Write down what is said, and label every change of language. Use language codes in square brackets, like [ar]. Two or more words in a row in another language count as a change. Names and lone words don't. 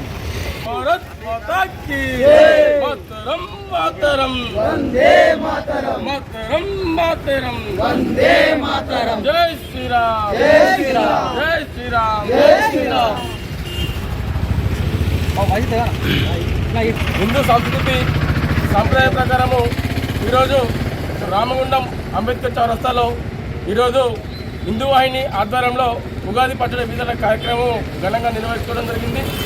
[hi] भारत माता की जय। मातरम मातरम, वंदे मातरम, मातरम मातरम, वंदे मातरम। जय श्री राम, जय श्री राम, जय श्री राम, जय श्री राम। [te] హిందూ సంస్కృతి సంప్రదాయ ప్రకారము ఈరోజు రామగుండం అంబేద్కర్ చౌరస్తాలో ఈరోజు హిందూ వాహిని ఆధ్వర్యంలో ఉగాది పచ్చడి వితరణ కార్యక్రమం ఘనంగా నిర్వహించుకోవడం జరిగింది.